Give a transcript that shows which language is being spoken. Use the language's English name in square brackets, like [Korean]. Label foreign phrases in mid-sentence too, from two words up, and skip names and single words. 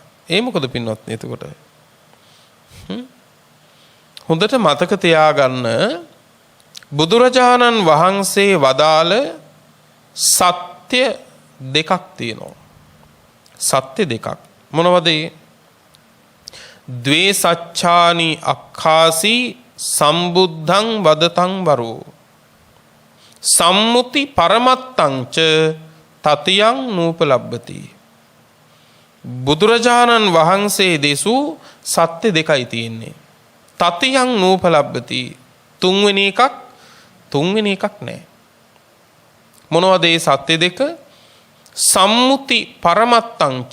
[Sinhala] ඒ මොකද පින්වත්නි? එතකොට හොඳට මතක තියාගන්න, බුදුරජාණන් වහන්සේ වදාළ සත්‍ය දෙකක් තියෙනවා. සත්‍ය දෙකක්. මොනවද? [Pali] ද්වේ සච්ඡානි අක්ඛාසී සම්බුද්ධං වදතං වරෝ සම්මුති පරමත්තං ච තතියං නූපලබ්බති. [Sinhala] බුදුරජාණන් වහන්සේ දෙසූ සත්‍ය දෙකයි තියෙන්නේ. [Pali] තතියං නූපලබ්බති. [Sinhala] තුන්වෙනි එකක් නැහැ. මොනවද ඒ සත්‍ය දෙක? [Pali] සම්මුති පරමත්තං ච.